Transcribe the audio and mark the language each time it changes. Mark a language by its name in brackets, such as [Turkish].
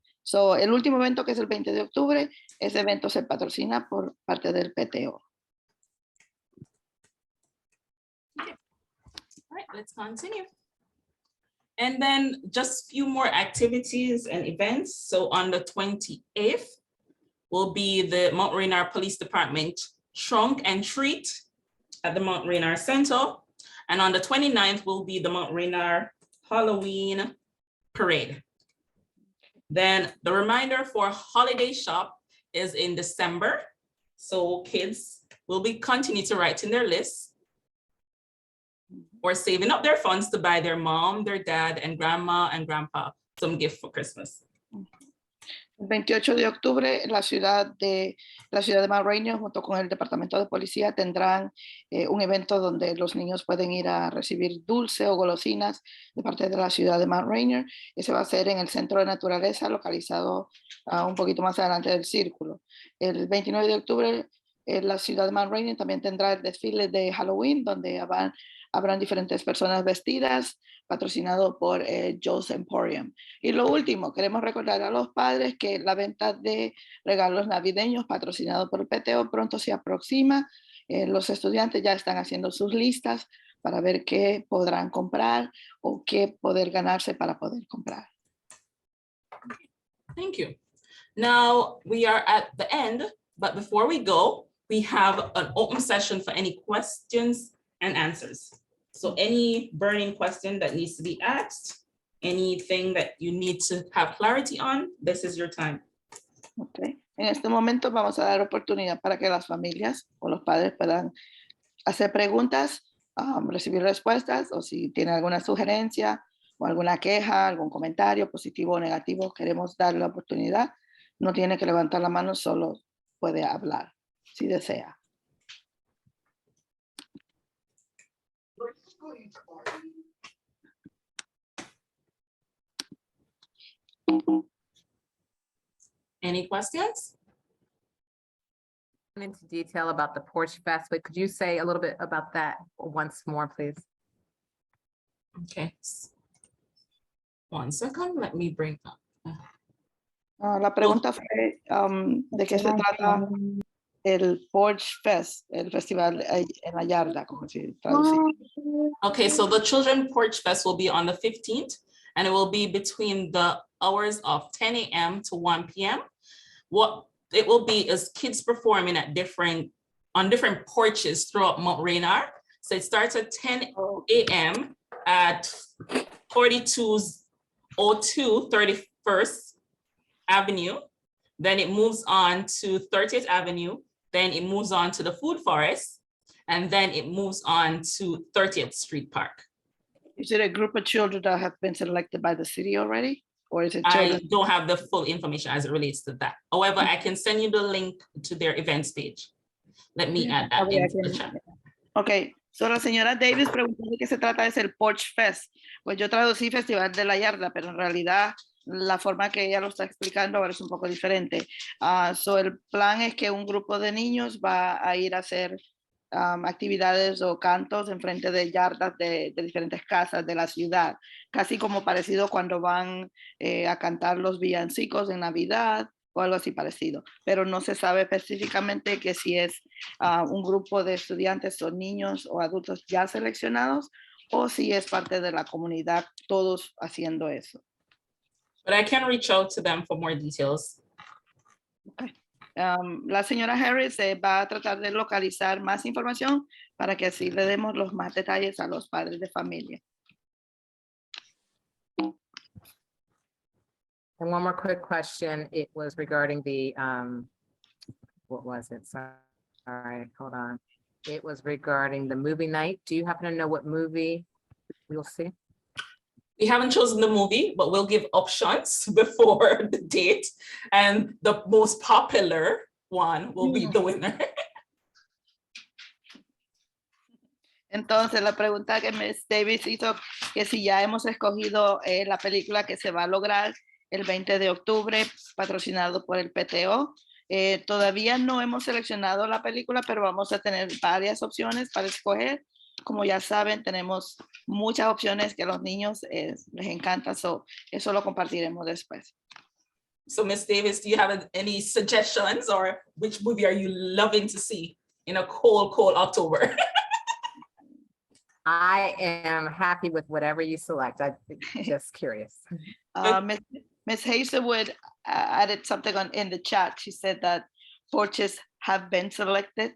[Spanish] So, el último evento, que es el 20 de octubre, ese evento se patrocina por parte del PTO. [English] Okay. All right, let's continue. And then just a few more activities and events. So on the 28th will be the Mount Rainier Police Department Trunk and Treat at the Mount Rainier Center. And on the 29th will be the Mount Rainier Halloween Parade. Then the reminder for Holiday Shop is in December. So kids will be continue to write in their lists or saving up their funds to buy their mom, their dad, and grandma and grandpa some gift for Christmas. [Spanish] El 28 de octubre, la ciudad de Mount Rainier, junto con el Departamento de Policía, tendrán un evento donde los niños pueden ir a recibir dulce o golosinas de parte de la ciudad de Mount Rainier. Ese va a ser en el Centro de Naturaleza, localizado un poquito más adelante del círculo. El 29 de octubre, la ciudad de Mount Rainier también tendrá el desfile de Halloween, donde habrán diferentes personas vestidas, patrocinado por Joe's Emporium. Y lo último, queremos recordar a los padres que la venta de regalos navideños patrocinado por el PTO pronto se aproxima. Los estudiantes ya están haciendo sus listas para ver qué podrán comprar o qué poder ganarse para poder comprar. [English] Thank you. Now we are at the end, but before we go, we have an open session for any questions and answers. So any burning question that needs to be asked, anything that you need to have clarity on, this is your time. Okay. [Spanish] En este momento vamos a dar oportunidad para que las familias o los padres puedan hacer preguntas, recibir respuestas, o si tienen alguna sugerencia o alguna queja, algún comentario positivo o negativo, queremos darle la oportunidad. No tiene que levantar la mano, solo puede hablar si desea. [English] Any questions? Into detail about the Porch Fest, but could you say a little bit about that once more, please? Okay. 1 second, let me bring up. [Spanish] La pregunta fue de qué se trata el Porch Fest, el festival en la yarda, como se traduce. [English] Okay, so the Children Porch Fest will be on the 15th, and it will be between the hours of 10 a.m. to 1 p.m. What it will be is kids performing at on different porches throughout Mount Rainier. So it starts at 10 a.m. at 4202 31st Avenue. Then it moves on to 30th Avenue. Then it moves on to the Food Forest. And then it moves on to 30th Street Park. Is it a group of children that have been selected by the city already? Or is it I children? don't have the full information as it relates to that. However, I can send you the link to their events page. Let me add that into the chat. [Spanish] Ok, so la señora Davis preguntó de qué se trata, es el Porch Fest. Pues yo traducí Festival de la Yarda, pero en realidad la forma que ella lo está explicando ahora es un poco diferente. So el plan es que un grupo de niños va a ir a hacer actividades o cantos en frente de yardas de diferentes casas de la ciudad, casi como parecido cuando van a cantar los villancicos en Navidad o algo así parecido, pero no se sabe específicamente que si es un grupo de estudiantes o niños o adultos ya seleccionados o si es parte de la comunidad todos haciendo eso. [English] But I can reach out to them for more details. Okay. [Spanish] La señora Harris va a tratar de localizar más información para que así le demos los más detalles a los padres de familia. [English] And one more quick question. It was regarding the, what was it? Sorry, hold on. It was regarding the movie night. Do you happen to know what movie we'll see? We haven't chosen the movie, but we'll give options before the date. And the most popular one will be the winner. [Spanish] Entonces, la pregunta que Ms. Davis hizo, que si ya hemos escogido la película que se va a lograr el 20 de octubre, patrocinado por el PTO. Todavía no hemos seleccionado la película, pero vamos a tener varias opciones para escoger. Como ya saben, tenemos muchas opciones que a los niños les encanta, eso lo compartiremos después. [English] So Ms. Davis, do you have any suggestions, or which movie are you loving to see in a cold, cold October? I am happy with whatever you select. I'm just curious. Ms. Hazelwood added something in the chat. She said that porches have been selected.